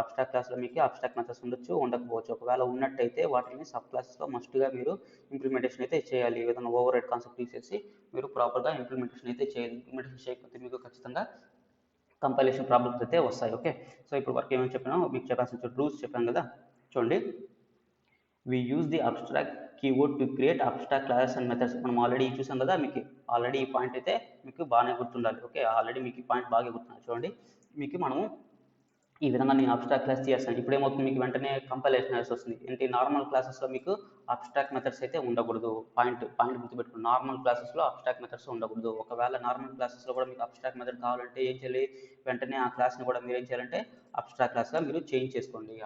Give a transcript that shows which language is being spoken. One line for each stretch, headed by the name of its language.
Telugu: Abstract క్లాస్లో మీకు abstract methods ఉండొచ్చు, ఉండకపోవచ్చు. ఒకవేళ ఉన్నట్టయితే వాటిని సబ్ క్లాసెస్లో మస్ట్గా మీరు ఇంప్లిమెంటేషన్ అయితే చేయాలి. ఈ విధంగా ఓవర్ హెడ్ కాన్సెప్ట్ తీసేసి మీరు ప్రాపర్గా ఇంప్లిమెంటేషన్ అయితే చేయాలి. ఇంప్లిమెంటేషన్ చేయకపోతే మీకు ఖచ్చితంగా కంపైలేషన్ ప్రాబ్లమ్స్ అయితే వస్తాయి. ఓకే, సో ఇప్పుడు వరకు ఏమని చెప్పినా మీకు చెప్పాల్సిన రూల్స్ చెప్పాను కదా. చూడండి,
English: we use the abstract keyword to create abstract classes and methods.
Telugu: మనం ఆల్రెడీ చూసాం కదా, మీకు ఆల్రెడీ ఈ పాయింట్ అయితే మీకు బాగానే గుర్తుండాలి. ఓకే, ఆల్రెడీ మీకు ఈ పాయింట్ బాగా గుర్తుండాలి. చూడండి, మీకు మనము ఈ విధంగా నేను అబ్స్ట్రాక్ట్ క్లాస్ చేస్తాను. ఇప్పుడు ఏమవుతుంది, మీకు వెంటనే కంపైలేషన్ అవర్స్ వస్తుంది. ఏంటి, నార్మల్ క్లాసెస్లో మీకు అబ్స్ట్రాక్ట్ మెథడ్స్ అయితే ఉండకూడదు. పాయింట్ గుర్తుపెట్టుకోండి, నార్మల్ క్లాసెస్లో అబ్స్ట్రాక్ట్ మెథడ్స్ ఉండకూడదు. ఒకవేళ నార్మల్ క్లాసెస్లో కూడా మీకు అబ్స్ట్రాక్ట్ మెథడ్ కావాలంటే ఏం చేయాలి, వెంటనే ఆ క్లాస్ని కూడా మీరు ఏం చేయాలంటే అబ్స్ట్రాక్ట్ క్లాస్గా మీరు చేంజ్ చేసుకోండి.